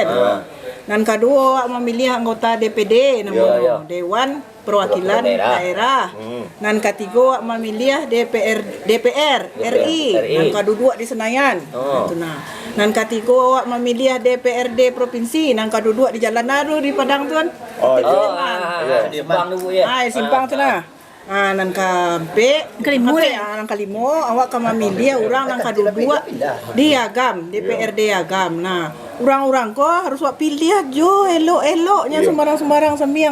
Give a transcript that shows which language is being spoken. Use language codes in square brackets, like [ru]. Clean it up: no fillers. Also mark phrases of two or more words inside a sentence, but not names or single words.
[id] Dan kedua memilih anggota DPD namanya Dewan Perwakilan Daerah. Dan ketiga memilih DPR RI. Dan kedua di Senayan. Dan ketiga memilih DPRD provinsi. Dan kedua di Jalan Naru di Padang tuan. Simpang dulu ya. [min] Simpang tu nah. Nan kampe kelimo nan kalimo awak ka mamilih orang nan kadua di Agam DPRD Agam. Nah, orang-orang ko harus wak pilih aja elok-eloknya sembarang-sembarang sembiang.